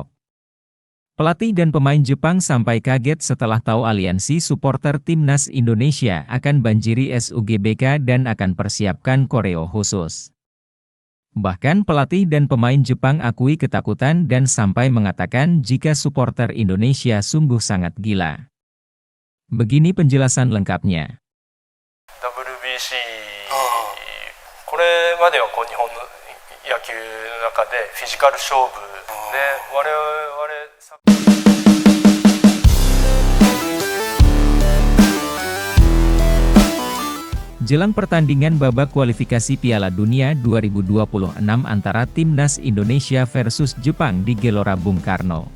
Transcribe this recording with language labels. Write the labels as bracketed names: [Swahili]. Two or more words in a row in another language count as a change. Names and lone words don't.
[Indonesian] Pelatih dan pemain Jepang sampai kaget setelah tahu aliansi supporter Timnas Indonesia akan banjiri SUGBK dan akan persiapkan koreo khusus. Bahkan pelatih dan pemain Jepang akui ketakutan dan sampai mengatakan jika supporter Indonesia sungguh sangat gila. Begini penjelasan lengkapnya. [Japanese] WBC これまでは日本の野球の中でフィジカル勝負で我々 [Indonesian] Jelang pertandingan babak kualifikasi Piala Dunia 2026 antara Timnas Indonesia versus Jepang di Gelora Bung Karno.